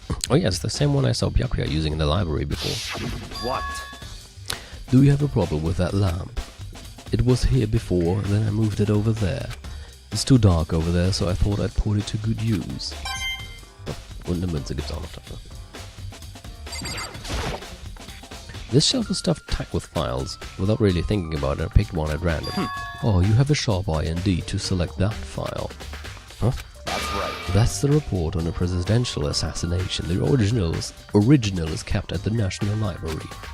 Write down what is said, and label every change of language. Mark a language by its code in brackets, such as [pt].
[en] Oh yeah, it's the same one I saw Byakuya using in the library before. What? Do you have a problem with that lamp? It was here before, then I moved it over there. It's too dark over there, so I thought I'd put it to good use. [de] Oh, und eine Münze gibt's auch noch dafür. [en] This shelf is stuffed tight with files. Without really thinking about it, I picked one at random. Oh, you have a sharp eye indeed to select that file. Huh? That's right. That's the report on a presidential assassination. The original is kept at the National Library.